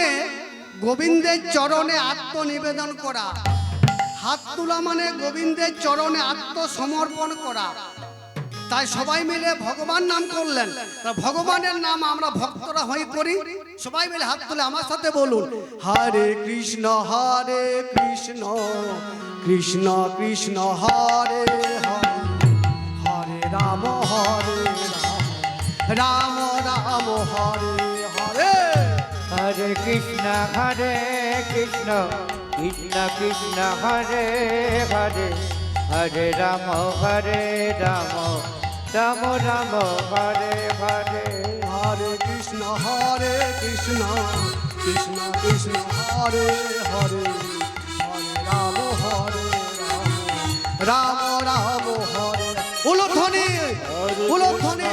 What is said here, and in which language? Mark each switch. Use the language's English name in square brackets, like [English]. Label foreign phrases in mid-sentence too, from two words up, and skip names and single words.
[Bangla] গোবিন্দের চরণে আত্মনিবেদন করা হাত তোলা মানে গোবিন্দের চরণে আত্মসমর্পণ করা তাই সবাই মিলে ভগবান নাম করলেন তা ভগবানের নাম আমরা ভক্তরা হয়ে করি সবাই মিলে হাত তুলে আমার সাথে বলুন [Sanskrit] হরে কৃষ্ণ কৃষ্ণ কৃষ্ণ হরে হরে [Bangla] হরে রাম রাম রাম হরে হরে [Sanskrit] हरे कृष्ण कृष्ण कृष्ण हरे हरे हरे राम राम राम हरे हरे हरे कृष्ण कृष्ण कृष्ण हरे हरे हरे राम राम राम हरे उलध्वनि उलध्वनि